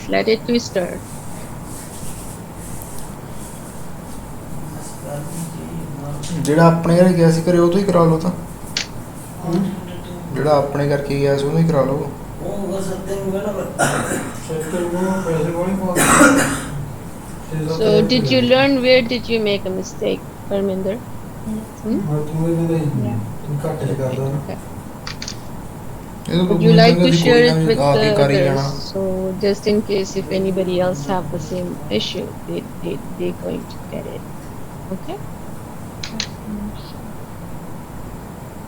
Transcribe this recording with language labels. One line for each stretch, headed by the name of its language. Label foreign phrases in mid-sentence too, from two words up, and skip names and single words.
English: Let it twister.
Punjabi: ਜਿਹੜਾ ਆਪਣੇ ਘਰ ਗਿਆ ਸੀ ਘਰੇ ਉਹ ਤੋਂ ਹੀ ਕਰਾ ਲਓ ਤਾਂ ਜਿਹੜਾ ਆਪਣੇ ਕਰਕੇ ਗਿਆ ਸੀ ਉਹਨੂੰ ਹੀ ਕਰਾ ਲਓ
English: So did you learn where did you make a mistake, Parminder? Okay. Would you like to share it with the others? So just in case if anybody else have the same issue, they're going to get it. Okay?